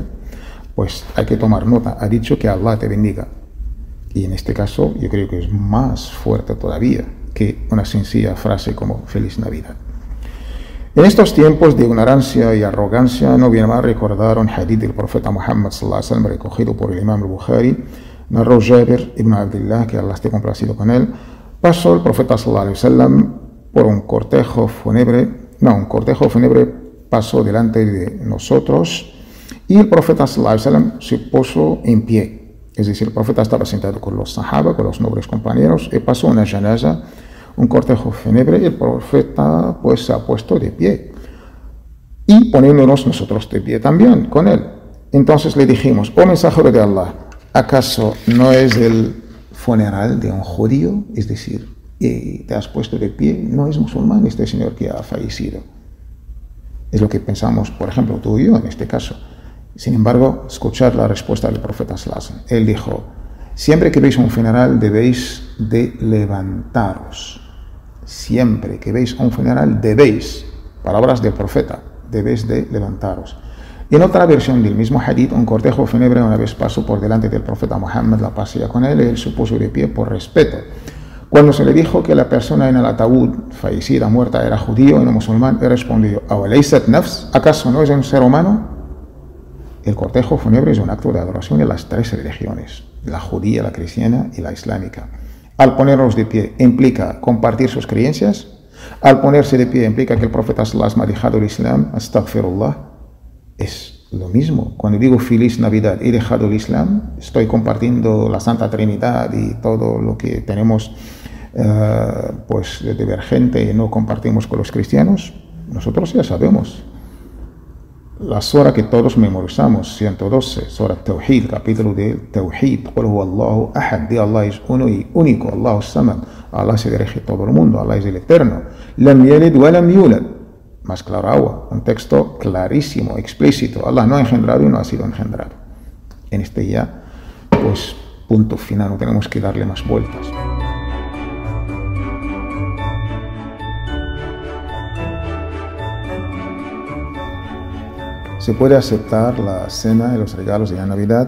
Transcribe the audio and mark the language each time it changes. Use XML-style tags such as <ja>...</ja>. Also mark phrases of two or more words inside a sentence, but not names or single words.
<es>Pues hay que tomar nota, ha dicho que Allah te bendiga. Y en este caso yo creo que es más fuerte todavía que una sencilla frase como Feliz Navidad. En estos tiempos de ignorancia y arrogancia no viene mal recordar un hadith del profeta Muhammad</es> <ar>صلى الله عليه وسلم</ar> <es>recogido por el imam al-Bukhari. Narró Jabir ibn Abdullah, que Allah esté complacido con él. Pasó el profeta</es> <ar>صلى الله عليه وسلم</ar> <es>por un cortejo fúnebre pasó delante de nosotros y el profeta</es> <ar>صلى الله عليه وسلم</ar> <es>se puso en pie. Es decir, el profeta estaba sentado con los sahaba, con los nobles compañeros, y pasó una janaza, un cortejo fúnebre, y el profeta pues se ha puesto de pie. Y poniéndonos nosotros de pie también con él. Entonces le dijimos, oh mensajero de Allah, ¿acaso no es el funeral de un judío? Es decir, te has puesto de pie, no es musulmán este señor que ha fallecido. Es lo que pensamos, por ejemplo, tú y yo en este caso. Sin embargo, escuchad la respuesta del profeta</es> <ar>صلى الله عليه وسلم.</ar> <es>Él dijo, siempre que veis un funeral debéis de levantaros. Siempre que veis un funeral debéis, palabras del profeta, debéis de levantaros. Y en otra versión del mismo hadith, un cortejo fúnebre una vez pasó por delante del profeta Muhammad, la pasea con él, y él se puso de pie por respeto. Cuando se le dijo que la persona en el ataúd, fallecida, muerta, era judío y no musulmán, él respondió, ¿acaso no es un ser humano? El cortejo fúnebre es un acto de adoración de las tres religiones, la judía, la cristiana y la islámica. Al ponernos de pie implica compartir sus creencias. Al ponerse de pie implica que el profeta</es> <ar>صلى الله عليه وسلم</ar> <es>ha dejado el Islam, astaghfirullah. Es lo mismo. Cuando digo Feliz Navidad, he dejado el Islam, estoy compartiendo la Santa Trinidad y todo lo que tenemos pues de divergente y no compartimos con los cristianos. Nosotros ya sabemos. La sura que todos memorizamos, 112, sura Tawhid, capítulo de Tawhid,</es> <ar>قل هو الله أحد,</ar> <es>de Allah es uno y único,</es> <ar>الله صمد,</ar> <es>Allah se dirige a todo el mundo, Allah es el eterno,</es> <ar>لم يلد ولم يولد,</ar> <es>más claro agua, un texto clarísimo, explícito, Allah no ha engendrado y no ha sido engendrado. En este ya, pues, punto final, no tenemos que darle más vueltas. ¿Se puede aceptar la cena y los regalos de la Navidad?</es>